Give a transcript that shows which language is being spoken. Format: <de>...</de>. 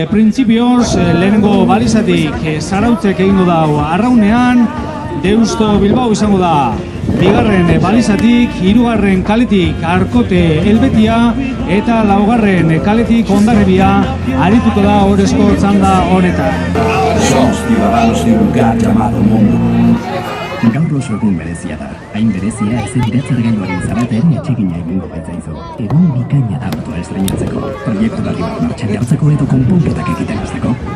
<eu>Printzipioz, lehenengo balizatik Zarautzek egingo dau arraunean, Deusto Bilbao izango da bigarren balizatik, hirugarren kaletik Arkote Helvetia eta laugarren kaletik Hondarribia arituko da orezko txanda honetan.</eu> <es>Somos ciudadanos de un lugar llamado mundo.</es> <eu>Gaur oso egun berezia da. Hain berezia ezen iratzargailuaren zaraten etxegina egingo baitzaizu. Egun bikaina da autoa estreinatzeko, proiektu berri bat martxan jartzeko edo konponketak egiten hasteko.</eu>